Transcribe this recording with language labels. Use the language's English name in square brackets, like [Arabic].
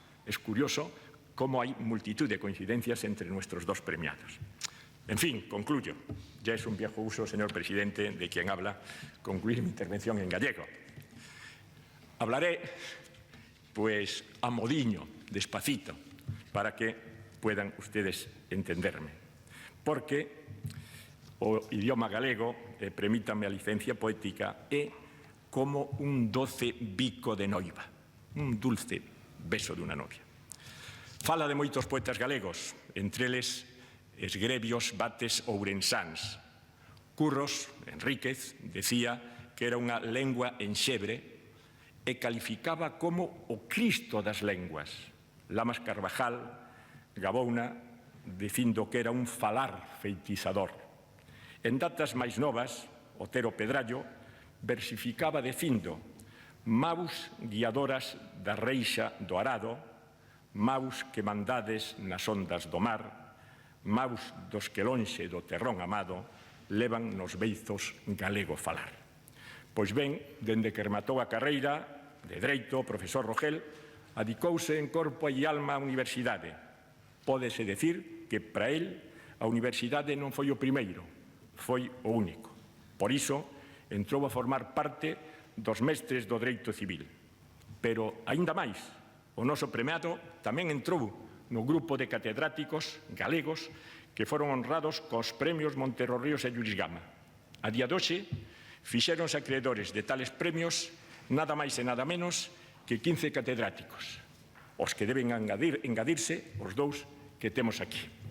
[Spanish] Es curioso cómo hay multitud de coincidencias entre nuestros dos premiados. En fin, concluyo. Ya es un viejo uso, señor presidente, de quien habla, concluir mi intervención en gallego. Hablaré, pues, a modiño, despacito, para que puedan ustedes entenderme. [Galician] Porque o idioma galego, permítame a licencia poética, é como un doce bico de noiva, [Spanish] un dulce beso [Galician] de unha novia. Fala de moitos poetas galegos, entre eles Esgrebios Bates Ourensáns. Curros Enríquez decía que era unha lengua enxebre e calificaba como o Cristo das lenguas. Lamas Carvajal gabouna dicindo que era un falar feitizador. En datas máis novas, Otero Pedrallo versificaba dicindo: maus guiadoras da reixa do arado, maus que mandades nas ondas do mar, maus dos que lonxe do terrón amado levan nos beizos galego falar. Pois ben, dende que rematou a carreira de Dereito, o profesor Rogel adicouse en corpo e alma á universidade. Pódese decir que para el a universidade non foi o primeiro, foi o único. Por iso, entrou a formar parte dos mestres do Dereito Civil. Pero, aínda máis, o noso premiado tamén entrou no grupo de catedráticos galegos que foron honrados cos premios Montero Ríos e Lluís Gama. A día de hoxe, fixéronse acreedores de tales premios nada máis e nada menos que 15 catedráticos, os que deben engadirse os dous que temos aquí.